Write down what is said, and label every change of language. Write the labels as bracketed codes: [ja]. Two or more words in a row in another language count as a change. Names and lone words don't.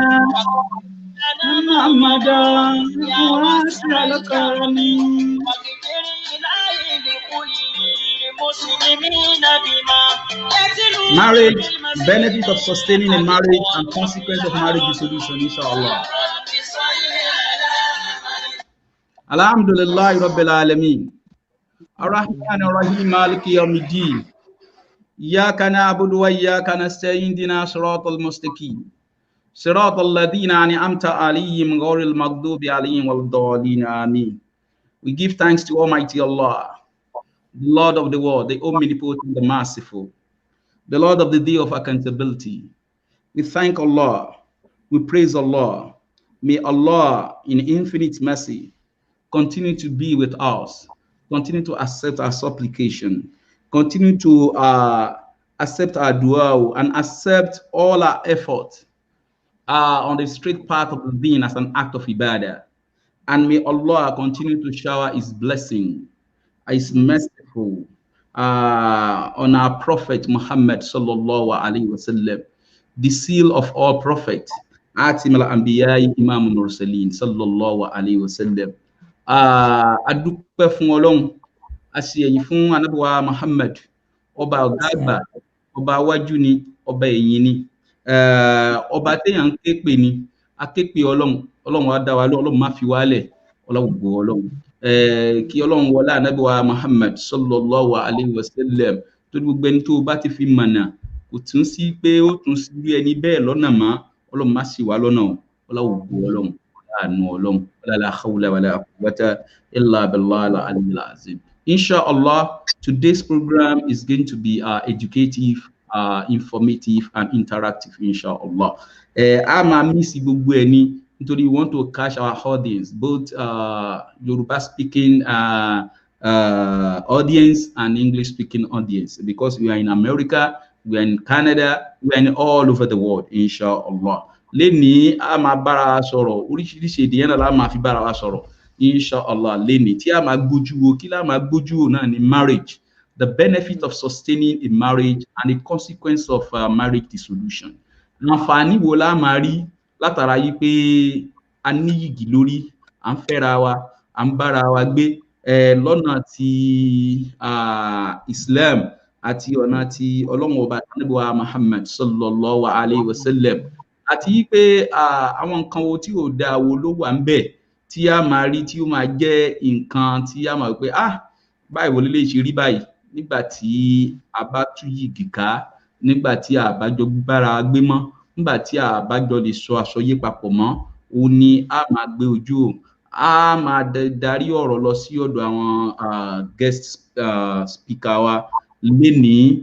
[ar] محمدا وصلى الله [en] marriage, benefit of sustaining a marriage and consequence of marriage dissolution, [ar] إن شاء الله. الحمد لله رب العالمين. الرحمن الرحيم مالك يوم الدين. إياك نعبد وإياك نستعين اهدنا صراط المستقيم صراط الذين أنعمت عليهم غير المغضوب عليهم ولا الضالين آمين. [en] We give thanks to Almighty Allah, the Lord of the world, the omnipotent, the merciful, the Lord of the day of accountability. We thank Allah. We praise Allah. May Allah, in infinite mercy, continue to be with us, continue to accept our supplication, continue to accept our dua, and accept all our effort on the straight path of the deen as an act of ibadah. And may Allah continue to shower His blessing, His merciful on our Prophet Muhammad [ar] صلى الله عليه وسلم, [en] the seal of all prophets, [ar] خاتم الأنبياء إمام المرسلين صلى الله عليه وسلم. [yo] Adúpẹ́ fún Ọlọ́run, a ṣe ẹ̀yìn fún Ànábì wa Muhammad, ọba ọ̀gá àgbà, ọba iwájú ni, ọba ẹ̀yìn ni, ọba téèyàn ń ké pè ni, a ké pè Ọlọ́run, Ọlọ́run wa dá wa lóhùn, Ọlọ́run má fi wálẹ̀, Ọlọ́run gbọ́ Ọlọ́run. Kí Ọlọ́run wọlá Ànábì wa Muhammad [ar] صلى الله عليه وسلم, [yo] tó gbogbo ẹni tó bá ti fi mọ̀nà, kò tún sí pé ó tún sí bí ẹni bẹ́ẹ̀ lọ́nà mọ́, Ọlọ́run má ṣì wá lọ́nà, Ọlọ́run gbọ́ Ọlọ́run. [ar] لا حول ولا قوة إلا بالله العلي العظيم. إن شاء الله, [en] today's program is going to be educative, informative, and interactive. [ar] إن شاء الله, [en] I'm a miss [yo] gbogbo ẹni nítorí [en] we want to catch our audience, both Yoruba speaking audience and English speaking audience, because we are in America, we are in Canada, we are in all over the world. [ar] إن شاء الله. [yo] Leni a máa bára wa sọ̀rọ̀, oríṣiríṣi èdè yẹn náà la máa fi bára wa sọ̀rọ̀. [ar] إن شاء الله, [yo] leni tí a máa gbójú wo, kí la máa gbójú wo náà ni [en] marriage, the benefit of sustaining a marriage and the consequence of marriage dissolution. [yo] Àǹfààní wo la máa rí látara yìí pé a ní yìgì lórí, à ń fẹ́ra wa, à ń bára wa gbé lọ́nà ti Islam àti ọ̀nà ti Ọlọ́run ọba Ànábì wa Muhammad [ar] صلى الله عليه وسلم. [yo] Àti pé àwọn nǹkan wo tí ò dáa wo ló wà ń bẹ̀ tí a máa rí tí ó máa jẹ́ nǹkan tí a máa pé báyìí wo lè ṣe rí báyìí nígbà tí a bá tú yìgì ká, nígbà tí a bá jọ bára gbé mọ́, nígbà tí a bá jọ lè sọ àsọyé papọ̀ mọ́, ó ní a máa gbé ojú, a máa darí ọ̀rọ̀ lọ sí ọ̀dọ̀ àwọn [en] guest speaker [yo] wa lénìí.